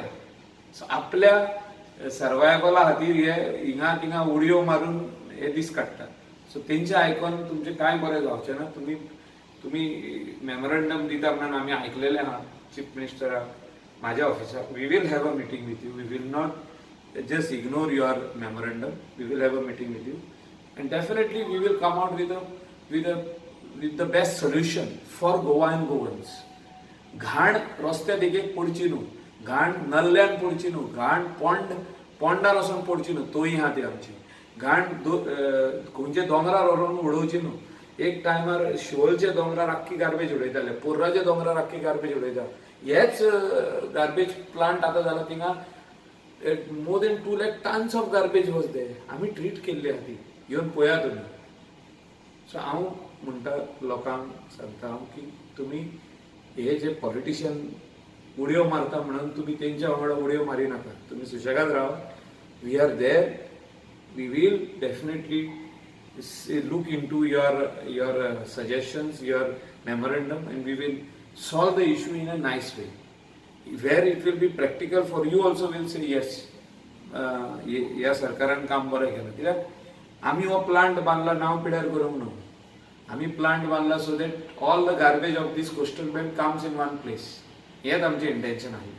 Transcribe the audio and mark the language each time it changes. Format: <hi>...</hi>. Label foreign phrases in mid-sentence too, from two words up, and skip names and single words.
<kok>सो आपल्या सर्वायवला खातीर हे हिंगा थिंगा उडयो मारून हे दीस काडटात. सो तेंचे आयकून तुमचें कांय बरें जावचें ना. तुमी मेमोरंडम दिता म्हणून आमी आयकलेलें आहा चीफ मिनिस्टराक म्हाज्या ऑफिसाक.</kok> <en>We will have a meeting with you. We will not just ignore your memorandum. We will have a meeting with you, and definitely we will come out with the best solution for Goa and Goans.</en> <kok>घाण रस्त्यार एक पडची न्हू, घाण नल्ल्यान पडची न्हू, घाण पोंडार वचून पडची न्हू, तोय आहा ती आमची घाण. खंयचे दोंगरार व्हरून उडोवची न्हू. एक टायमार शिवोलचे दोंगरार आख्खी गार्बेज उडयताले, पोर्राचे दोंगरार आख्खी गार्बेज उडयता. हेच गार्बेज प्लांट आतां जाला थिंगा</kok> <en>more than 2 lakh tons of garbage was there.</en> <kok>आमी ट्रीट केल्ली आहा ती, येवन पळया तुमी. सो हांव म्हणटा लोकांक सांगता की तुमी हे जे पॉलिटिशियन उडयो मारता म्हणून तुमी तेंच्या वांगडा उडयो मारिनाका. तुमी सुशेगाद रावा.</kok> <en>We are there. We will definitely look into your suggestions, your memorandum, and we will solve the issue in a nice way. Where it will be practical for you also will say yes,</en> <kok>ह्या सरकारान काम बरें केलें. कित्याक आमी हो प्लांट बांदला नांव पिड्यार करूंक न्हू. आमी प्लांट बांदला</kok> <en>so that all the garbage of this coastal belt comes in one place.</en> <kok>हेंच आमचें इंटेन्शन आसलें.</kok>